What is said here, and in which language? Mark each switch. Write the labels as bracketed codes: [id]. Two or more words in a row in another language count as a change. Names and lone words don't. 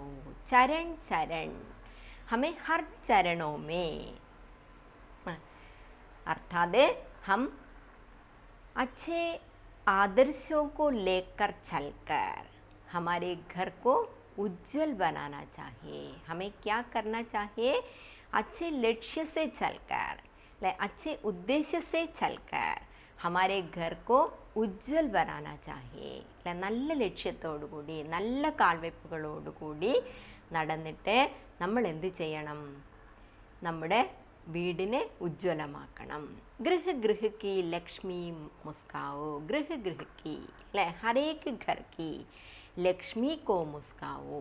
[hi] चरण चरण, हमें हर चरणों में अर्थात हम अच्छे आदर्शों को लेकर चलकर हमारे घर को उज्जवल बनाना चाहिए. हमें क्या करना चाहिए? अच्छे लक्ष्य से चलकर, अच्छे उद्देश्य से चलकर हमारे घर को ഉജ്ജ്വൽ बनाना चाहिए. [ml] നല്ല ലക്ഷ്യത്തോടുകൂടി നല്ല കാൽവെപ്പുകളോടുകൂടി നടന്നിട്ട് നമ്മൾ എന്ത് ചെയ്യണം? നമ്മുടെ വീടിനെ ഉജ്ജ്വലമാക്കണം. [hi] गृह गृह की लक्ष्मी मुस्काओ. गृह गृह की അല്ലേ, हरेक घर की लक्ष्मी को मुस्काओ.